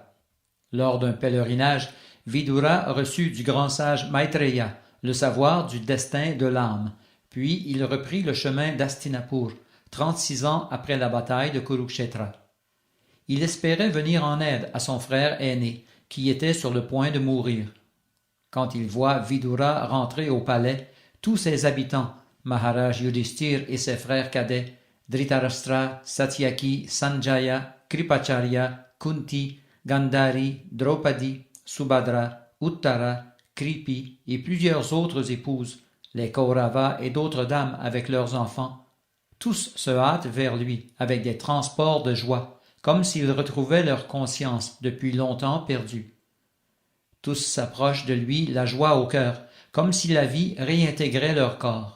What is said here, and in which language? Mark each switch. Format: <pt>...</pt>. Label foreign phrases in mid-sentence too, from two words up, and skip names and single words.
<fr>Lors d'un pèlerinage, Vidura reçut du grand sage Maitreya le savoir du destin de l'âme, puis il reprit le chemin d'Hastinapur, 36 ans après la bataille de Kurukshetra. Il espérait venir en aide à son frère aîné, qui était sur le point de mourir. Quand il voit Vidura rentrer au palais, tous ses habitants, Maharaj Yudhishthir et ses frères cadets, Dhritarashtra, Satyaki, Sanjaya, Kripacharya, Kunti, Gandhari, Draupadi, Subhadra, Uttara, Kripi et plusieurs autres épouses, les Kauravas et d'autres dames avec leurs enfants, tous se hâtent vers lui avec des transports de joie, comme s'ils retrouvaient leur conscience depuis longtemps perdue. Tous s'approchent de lui, la joie au cœur, comme si la vie réintégrait leur corps.</fr>